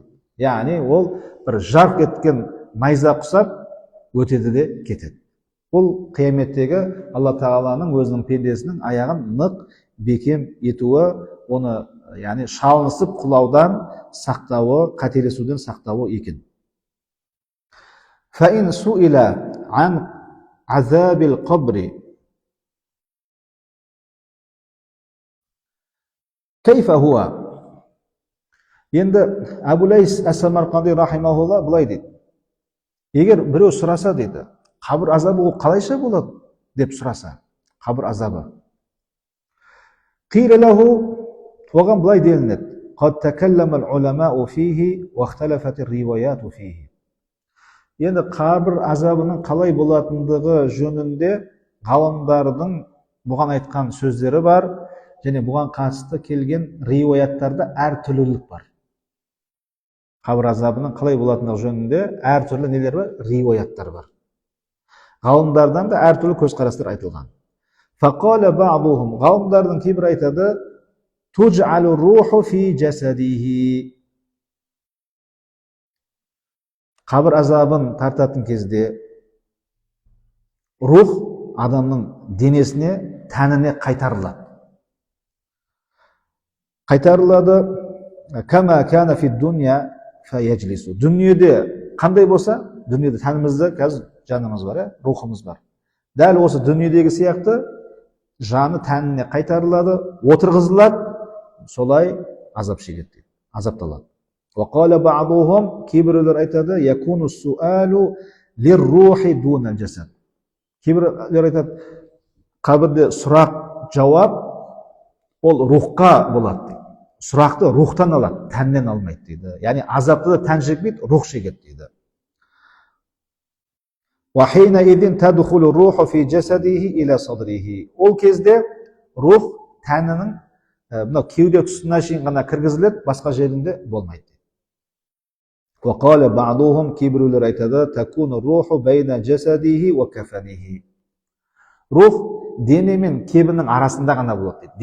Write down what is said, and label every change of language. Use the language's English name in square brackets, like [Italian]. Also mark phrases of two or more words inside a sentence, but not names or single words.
[Kazakh] Яғни ол бір жарқ еткен найза құсап өтеді де кетеді. Бұл қияметтегі Алла Тағаланың өзінің пендесінің аяғын нық бекем етуі, оны яғни шалынысып құлаудан сақтауы, қателесуден сақтауы екен. [Arabic] فإن سئل عن عذاب القبر كيف هو؟ [Kazakh] Енді Абу Лайс әс-Самарқанди рахимахулла былай дейді. Егер біреу сұраса дейді, қабір азабы ол қалайша болады деп сұраса, қабір азабы. [Arabic] قيل له, [Kazakh] оған былай делінеді. [Arabic] قد تكلم العلماء فيه واختلفت الرواية فيه. [Kazakh] Енді қабір азабының қалай болатындығы жөнінде ғалымдардың бұған айтқан сөздері бар, және бұған қатысты келген риуаяттарда әртүрлілік бар. Қабір азабының қалай болатындығы жөнінде әртүрлі нелер бар, риуаяттар бар. Ғалымдардан да әртүрлі көзқарастар айтылған. [Arabic] فقال بعضهم, [Kazakh] ғалымдардың кейбір айтады, [Arabic] تجعل روحه في جسده. [Kazakh] Қабір азабын тартатын кезде рух адамның денесіне, тәніне қайтарылады. Қайтарылады. [Arabic] كما كان في الدنيا فيجلس. [Kazakh] Дүниеде қандай болса, дүниеде тәнімізде қазір жанымыз бар, рухымыз бар. Дәл осы дүниедегі сияқты жаны тәніне қайтарылады, отырғызылады, солай азап шегеді, азапталады. [Arabic] وقال بعضهم, [Kazakh] кейбіреулер айтады, [Arabic] يكون السؤال للروح دون الجسد. [Kazakh] Кейбіреулер айтады, қабірде сұрақ жауап ол рухқа болады дейді. Сұрақты рухтан алады, тәннен алмайды дейді. Яғни азапты да тән шекпейді, рух шегеді дейді. [Arabic] وحينئذ تدخل روحه في جسده إلى صدره. [Kazakh] Ол кезде рух тәнінің мынау кеуде тұсына шейін ғана кіргізіледі, басқа жерінде болмайды. [Arabic] وقال بعضهم, [Kazakh] кейбіреулер айтады, [Arabic] تكون روحه بين جسده وكفنه. [Kazakh] Рух дене мен кебінің арасында ғана болады дейді.